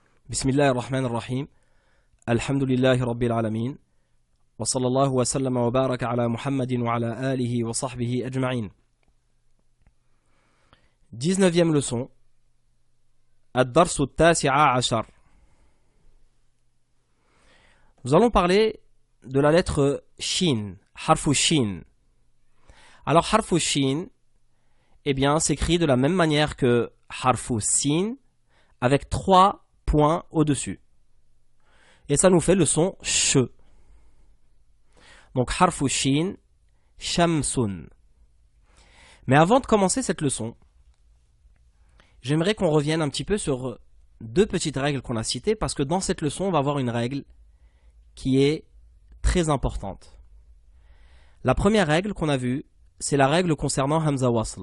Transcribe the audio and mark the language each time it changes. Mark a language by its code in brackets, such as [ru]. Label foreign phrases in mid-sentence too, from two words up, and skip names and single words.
[ar] بسم الله الرحمن الرحيم الحمد لله رب العالمين وصلى الله وسلم وبارك على محمد وعلى آله وصحبه أجمعين. [fr] 19e leçon [ar] الدرس التاسع عشر. [fr] Nous allons parler de la lettre Shin, [ar] حرف شين. [fr] Alors [ar] حرف شين, [fr] eh bien, s'écrit de la même manière que [ar] حرف سين, [fr] avec 3 points au-dessus. Et ça nous fait le son sh. Donc [ar] حرف شين، شمس. [fr] Mais avant de commencer cette leçon, j'aimerais qu'on revienne un petit peu sur deux petites règles qu'on a citées, parce que dans cette leçon, on va avoir une règle qui est très importante. La première règle qu'on a vue, c'est la règle concernant [ar] همزة وصل.